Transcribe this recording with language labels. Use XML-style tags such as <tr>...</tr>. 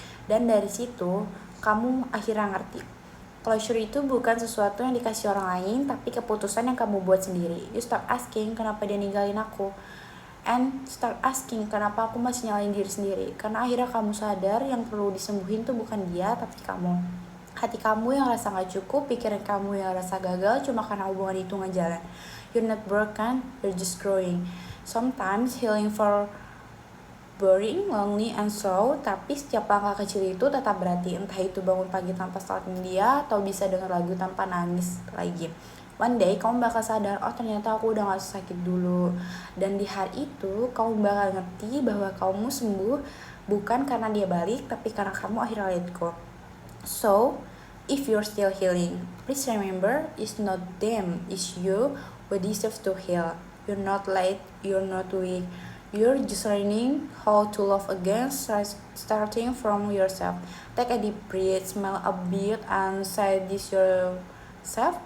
<id>Dan dari situ, kamu akhirnya ngerti. Closure itu bukan sesuatu yang dikasih orang lain, tapi keputusan yang kamu buat sendiri.</id> <en>You start asking,</en> <id>kenapa dia ninggalin aku?</id> <en>And start asking,</en> <id>kenapa aku masih nyalain diri sendiri? Karena akhirnya kamu sadar yang perlu disembuhin tuh bukan dia, tapi kamu. Hati kamu yang rasa gak cukup, pikiran kamu yang rasa gagal cuma karena hubungan itu gak jalan.</id> <en>You're not broken, you're just growing. Sometimes healing for boring, lonely, and slow,</en> <id>tapi setiap langkah kecil itu tetap berarti. Entah itu bangun pagi tanpa stalking dia, atau bisa denger lagu tanpa nangis lagi.</id> <en>One day</en> <id>kamu bakal sadar, oh ternyata aku udah gak sakit dulu. Dan di hari itu kamu bakal ngerti bahwa kamu sembuh bukan karena dia balik, tapi karena kamu akhirnya</id> <en>let go. So, if you're still healing, please remember, it's not them, it's you who deserves to heal. You're not late, you're not weak. You're just learning how to love again, starting from yourself. Take a deep breath, smile a bit, and say this yourself.</en>